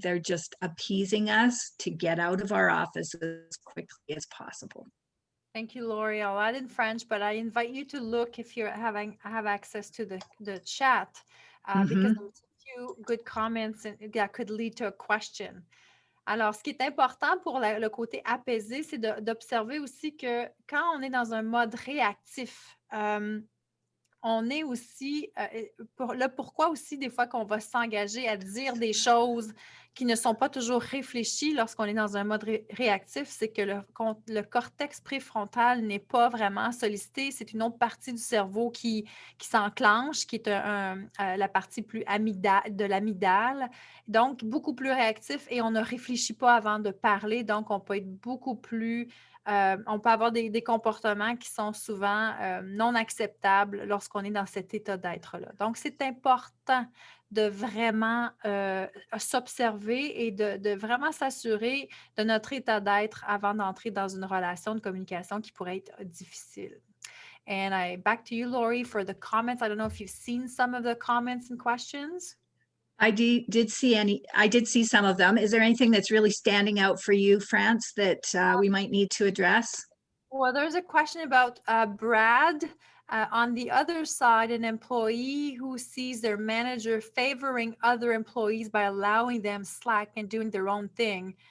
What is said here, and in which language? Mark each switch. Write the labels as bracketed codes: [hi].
[en] They're just appeasing us to get out of our office as quickly as possible. Thank you, Lori. I'll add in French, but I invite you to look if you have access to the chat, because there's a few good comments that could lead to a question. [fr] Alors, ce qui est important pour le côté apaisé, c'est d'observer aussi que quand on est dans un mode réactif, on est aussi, le pourquoi aussi des fois qu'on va s'engager à dire des choses qui ne sont pas toujours réfléchies lorsqu'on est dans un mode réactif, c'est que le cortex préfrontal n'est pas vraiment sollicité. C'est une autre partie du cerveau qui s'enclenche, qui est la partie plus de l'amygdale. Donc, beaucoup plus réactif et on ne réfléchit pas avant de parler. Donc, on peut être beaucoup plus on peut avoir des comportements qui sont souvent non acceptables lorsqu'on est dans cet état d'être-là. Donc, c'est important de vraiment s'observer et de vraiment s'assurer de notre état d'être avant d'entrer dans une relation de communication qui pourrait être difficile. [en] And back to you, Lori, for the comments. I don't know if you've seen some of the comments and questions. I did see some of them. Is there anything that's really standing out for you, France, that we might need to address? Well, there's a question about Brad. On the other side, an employee who sees their manager favoring other employees by allowing them slack and doing their own thing.